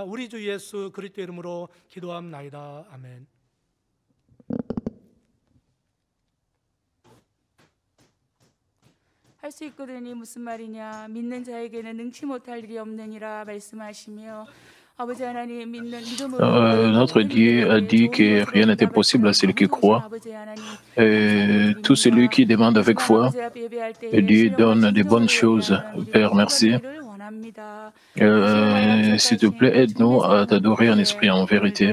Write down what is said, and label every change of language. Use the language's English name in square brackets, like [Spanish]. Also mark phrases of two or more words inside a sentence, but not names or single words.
[Korean] 우리 주 예수 그리스도 이름으로 기도함나이다. 아멘. 할 수 있거든이 무슨 말이냐 믿는 자에게는 능치 못할 일이 없느니라 말씀하시며 아버지 하나님 믿는 믿음으로 [French] Notre Dieu a dit que rien n'était possible à celui qui croit. Et tout celui qui demande avec foi, Dieu donne de bonnes choses. Père, merci. S'il te plaît, aide-nous à t'adorer en esprit et en vérité.